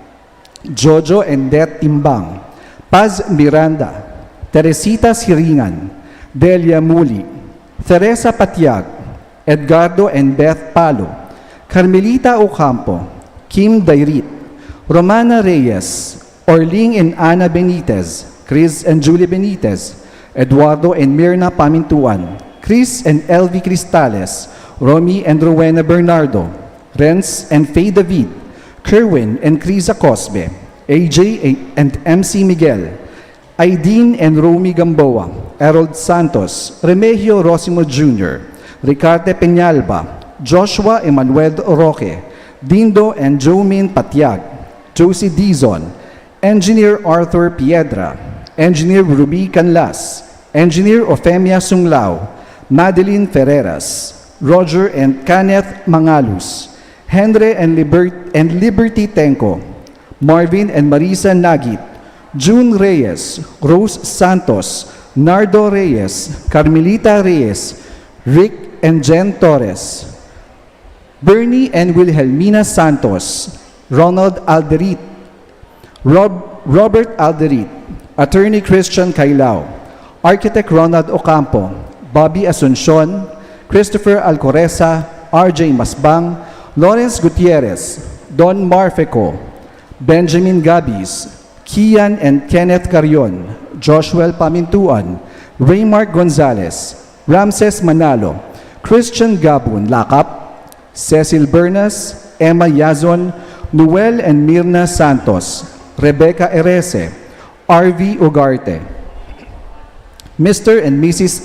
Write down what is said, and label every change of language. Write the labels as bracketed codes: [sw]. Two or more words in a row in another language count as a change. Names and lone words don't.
[en] Jojo and Det Timbang, Paz Miranda, Teresita Siringan, Delia Muli, Teresa Patiag, Edgardo and Beth Palo, Carmelita Ocampo, Kim Dairit, Romana Reyes, Orling and Ana Benitez, Chris and Julie Benitez, Eduardo and Mirna Pamintuan, Chris and Elvi Cristales, Romy and Rowena Bernardo, Renz and Faye David, Kerwin and Crisa Cosbe, AJ and MC Miguel, Aideen and Romy Gamboa, Harold Santos, Remigio Rosimo Jr., Ricarte Peñalba, Joshua Emmanuel Roque, Dindo and Jomin Patiag, Josie Dizon, Engineer Arthur Piedra, Engineer Ruby Canlas, Engineer Ofemia Sunglao, Madeline Ferreras, Roger and Kenneth Mangalus, Henry and Liberty Tenko, Marvin and Marisa Nagit, June Reyes, Rose Santos, Nardo Reyes, Carmelita Reyes, Rick and Jen Torres, Bernie and Wilhelmina Santos, Ronald Alderit, Robert Alderit, Attorney Christian Cailao, Architect Ronald Ocampo, Bobby Asuncion, Christopher Alcoreza, RJ Masbang, Lawrence Gutierrez, Don Marfeco, Benjamin Gabis, Kian and Kenneth Carion, Joshua Pamintuan, Raymark Gonzalez, Ramses Manalo, Christian Gabun Lakap, Cecil Bernas, Emma Yazon, Noel and Mirna Santos, Rebecca Erese, RV Ugarte, Mr. and Mrs.